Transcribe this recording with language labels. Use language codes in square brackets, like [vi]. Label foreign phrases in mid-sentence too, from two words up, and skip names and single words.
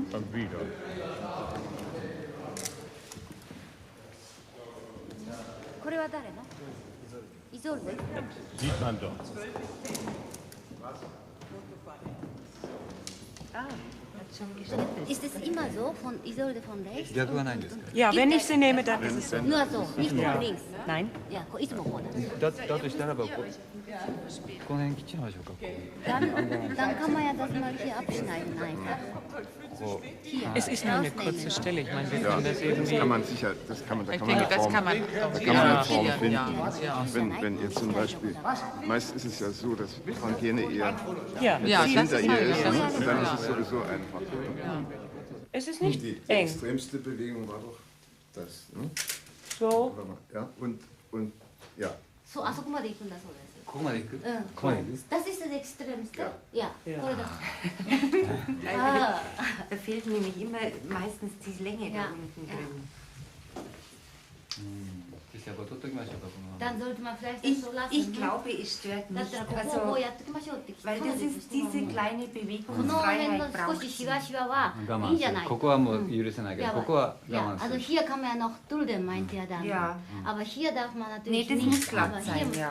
[de] dann wieder. Sieht man doch. Ist es immer so von Isolde von rechts? Ja, wenn ich sie nehme, dann ist es so. Nur so, nicht Ja. von links. Nein. Ja, [ja] いつもこうだとしたらばこの辺切っちゃいましょうか。 [de] Dann kann man ja das mal hier abschneiden einfach. Hier. Es ist nur eine kurze Stelle. Ich meine, wir Ja, können das das irgendwie. kann man sicher, das kann man, da Ich kann man denke, eine das Form, kann man da auch kann man eine ja, Form ja, finden. ja. Wenn ihr zum Beispiel, meist ist es ja so, dass Frankiene eher Ja, das das hinter ist ihr halt- ist, ja, ne? das ist Und dann ist klar. es sowieso einfach. Es ist nicht Die eng. extremste Bewegung war doch das. Ne? So. Ja, und ja. [ja] そう、あそこまで行くんだそうです。ここまで行く？うん。ここまで行く？ [de] Das ist das Extremste. Ja. Ja. [ja] これだ。 Ah. [de] Da fehlt nämlich immer meistens die Länge da unten drin. [ja] 実際これ取っときましょうかこの。 [de] Dann sollte man vielleicht das Ich, so lassen. ich glaube, es stört [ja] だっ [de] nicht. [ja] たらここを [de] Also, [ja] こうやっておきましょうって。 [de] weil das ist diese kleine [ja] この辺 [de] Bewegungsfreiheit [ja] の少 [de] braucht [ja] し [de] sie. [ja] シワシワは我慢するいいんじゃない。ここはもう許せないけど、 [de] Ja, [ja] ここは [de] ja, [ja] 我慢す [de] also [ja] る。 [de] hier kann man ja noch dulden, meint er dann. Ja. Aber hier darf man natürlich Nee, das nicht. muss glatt aber, sein, hier muss ja.